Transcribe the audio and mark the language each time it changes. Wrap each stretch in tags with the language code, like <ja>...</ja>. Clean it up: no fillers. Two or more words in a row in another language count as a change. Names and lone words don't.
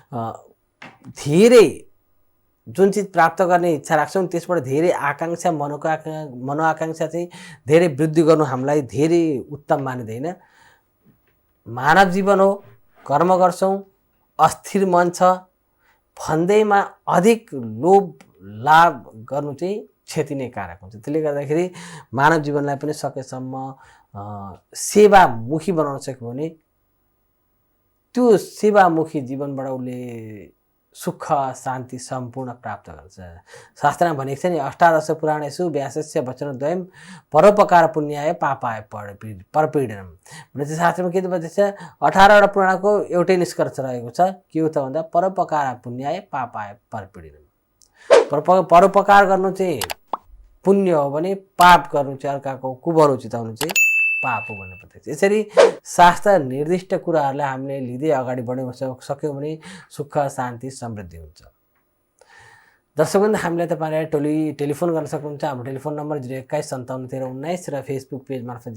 <ne>धेरै जुन चिज प्राप्त गर्ने इच्छा राख्छौँ त्यसबाट धेरै आकाङ्क्षा मनोआकाङ्क्षा चाहिँ धेरै वृद्धि गर्नु हामीलाई धेरै उत्तम मानिँदैन मानव जीवन हो कर्म गर्छौँ अस्थिर मन छ भन्दैमा अधिक लोभ लाभ गर्नु चाहिँ क्षति नै कारक हुन्छ त्यसले गर्दाखेरि मानव जीवनलाई पनि सकेसम्म सेवामुखी बनाउन सक्यो भने त्यो सेवामुखी जीवनबाट उसले सुख शान्ति सम्पूर्ण प्राप्त गर्छ शास्त्रमा भनेको छ नि</ne> <sa>अष्टादश पुराणेषु व्यासस्य वचनद्वयं परोपकार पुण्याय पापाय परपीडनम</sa> <ne>भनेपछि शास्त्रमा के भन्छ 18वटा पुराणको एउटै निष्कर्ष रहेको छ के हो त भन्दा</ne> <sa>परोपकार पुण्याय पापाय</sa> <ne>परपीडनम परोपकार गर्नु चाहिँ पुण्य हो भने पाप गर्नु चाहिँ अर्काको कुबरो चिताउनु चाहिँ पाप हो भन्ने प्रत्यक्ष यसरी शास्त्र निर्दिष्ट कुराहरूलाई हामीले लिँदै अगाडि बढ्न सक्यौँ भने सुख शान्ति समृद्धि हुन्छ दर्शकवृन्द हामीलाई तपाईँलाई टेलिफोन गर्न सक्नुहुन्छ हाम्रो टेलिफोन नम्बर 021571319 र फेसबुक पेज मार्फत</ne>